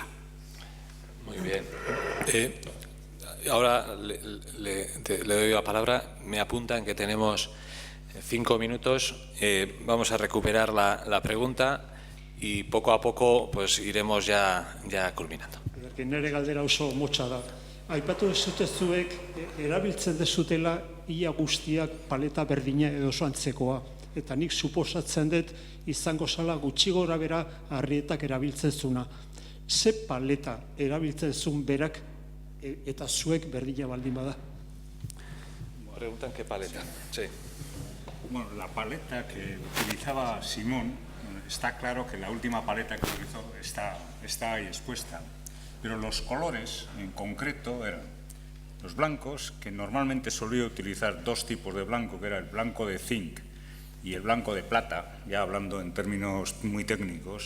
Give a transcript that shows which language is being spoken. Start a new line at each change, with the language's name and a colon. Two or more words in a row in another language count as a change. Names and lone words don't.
Spanish: Muy bien. Ahora le doy la palabra. Me apuntan que tenemos 5 minutos, vamos a recuperar la pregunta y poco a poco pues iremos ya culminando.
Basque: Nere galdera oso motza da. Aipatu duzute zuek erabiltzen dezutela ia guztiak paleta berdina edo oso antzekoa. Eta nik suposatzen dut izango zala gutxi gora bera Arrietak erabiltzen zuna. Ze paleta erabiltzen zuen berak eta zuek berdina baldin bada?
Spanish: Preguntan qué paleta. Sí. Bueno, la paleta que utilizaba Simón, está claro que la última paleta que utilizó está ahí expuesta, pero los colores en concreto eran los blancos, que normalmente solía utilizar dos tipos de blanco, que era el blanco de zinc y el blanco de plata, ya hablando en términos muy técnicos.